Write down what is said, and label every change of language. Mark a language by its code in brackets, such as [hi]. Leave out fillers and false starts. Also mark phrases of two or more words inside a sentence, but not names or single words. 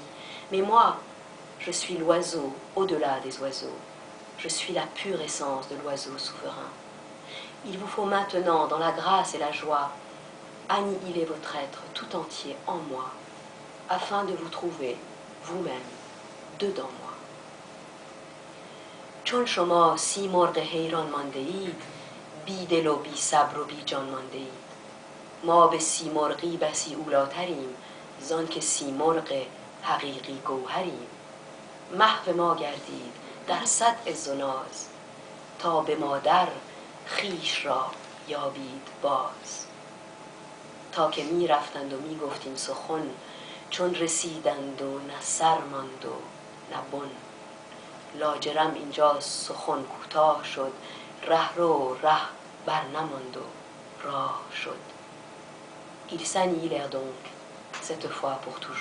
[fr] Mais moi, je suis l'oiseau au-delà des oiseaux. Je suis la pure essence de l'oiseau souverain. Il vous faut maintenant, dans la grâce et la joie, annihiler votre être tout entier en moi, afin de vous trouver, vous-même, dedans moi. [fa] چون شما سی مرغ حیران مانده اید، بی دل و بی صبر و بی جان مانده اید. ما به سی مرغی بسی اولاتریم، زان که سی مرغ حقیقی گوهریم. محو ما گردید در صد عز و ناز، تا به مادر خویش را یابید باز. تا که می رفتند و می گفتیم سخن، چون رسیدند و نه سر ماند و نه بن. لاجرم اینجا سخن کوتاه شد، ره رو ره بر نماند و راه شد. [fr] Ils s'annihilèrent donc, cette fois pour toujours.